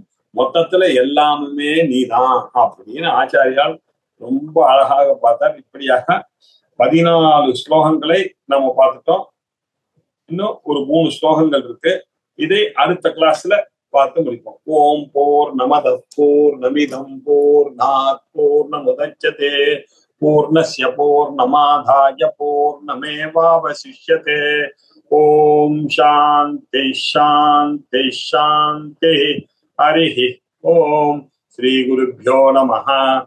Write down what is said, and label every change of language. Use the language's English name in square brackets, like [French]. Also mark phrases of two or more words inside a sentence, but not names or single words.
[Tamil] மொத்தத்துல எல்லாமே நீதான் அப்படின்னு ஆச்சாரியால் ரொம்ப அழகாக பார்த்தார். இப்படியாக 14 ஸ்லோகங்களை நம்ம பார்த்துட்டோம். இன்னும் ஒரு 3 ஸ்லோகங்கள் இருக்கு. இதை அடுத்த கிளாஸ்ல பார்த்து முடிப்போம். [Sanskrit] ओम् पूर्णमद पूर्णमिदम् पूर्णात् पूर्णमुदच्यते पूर्णस्य पूर्णमादाय पूर्णमेवावशिष्यते. ओम् शान्ति शान्ति शान्ति. हरि ओम् श्री गुरुभ्यो नमः.